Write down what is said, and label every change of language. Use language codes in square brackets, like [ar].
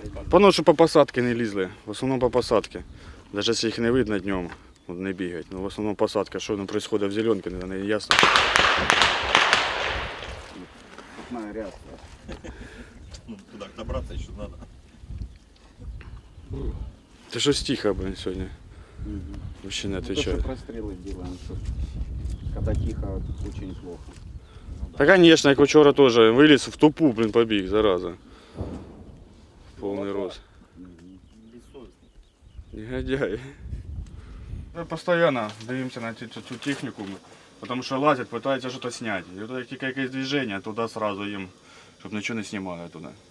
[uk] Пано, що по посадці не лізли, в основному по посадці. Навіть якщо їх не видно днем, не бігають. Но в основному посадка, що там відбувається в зеленці, не ясно. Туди добратися ще треба. Ти щось тихо, блин, сьогодні. [ru] Вообще не отвечает. Прострелы делаем, когда тихо, очень плохо. [uk] Та, конечно, як вчора теж виліз в тупу, блин, побіг, зараза. Повний рост. Негодяй. Ми постійно дивимося на цю техніку, тому що лазять, намагаються щось зняти. І от як тільки якесь движення, туди одразу їм, щоб нічого не знімали туди.